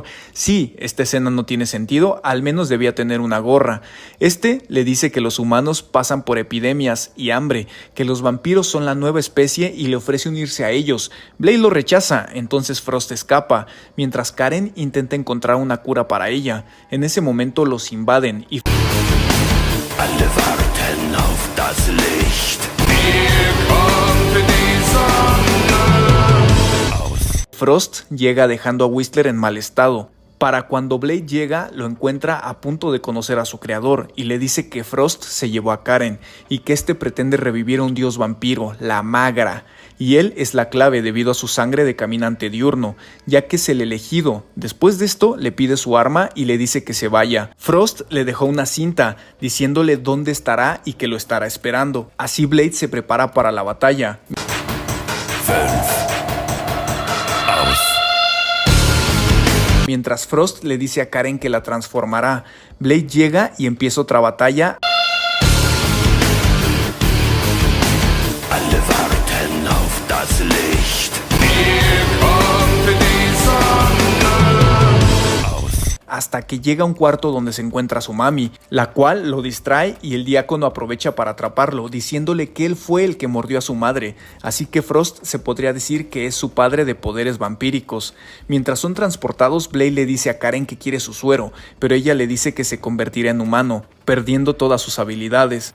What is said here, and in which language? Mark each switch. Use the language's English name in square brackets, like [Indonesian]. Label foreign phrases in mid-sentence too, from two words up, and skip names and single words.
[Spanish] Sí, esta escena no tiene sentido, al menos debía tener una gorra. Le dice que los humanos pasan por epidemias y hambre, que los vampiros son la nueva especie y le ofrece unirse a ellos. Blade lo rechaza, entonces Frost escapa, mientras Karen intenta encontrar una cura para ella. En ese momento los invaden y [German] Alle warten auf das Licht. Hier kommt die Sonne aus. [Spanish] Frost llega dejando a Whistler en mal estado. Para cuando Blade llega, lo encuentra a punto de conocer a su creador y le dice que Frost se llevó a Karen y que pretende revivir a un dios vampiro, la Magra, y él es la clave debido a su sangre de caminante diurno, ya que es el elegido. Después de esto, le pide su arma y le dice que se vaya. Frost le dejó una cinta diciéndole dónde estará y que lo estará esperando. Así Blade se prepara para la batalla. [German] 5 aus. [Spanish] Mientras Frost le dice a Karen que la transformará, Blade llega y empieza otra batalla. [German] Alle warten auf das Licht. Hier kommt die Sonne aus. [Spanish] Hasta que llega a un cuarto donde se encuentra su mami, la cual lo distrae y el diácono aprovecha para atraparlo, diciéndole que él fue el que mordió a su madre, así que Frost se podría decir que es su padre de poderes vampíricos. Mientras son transportados, Blade le dice a Karen que quiere su suero, pero ella le dice que se convertirá en humano, perdiendo todas sus habilidades.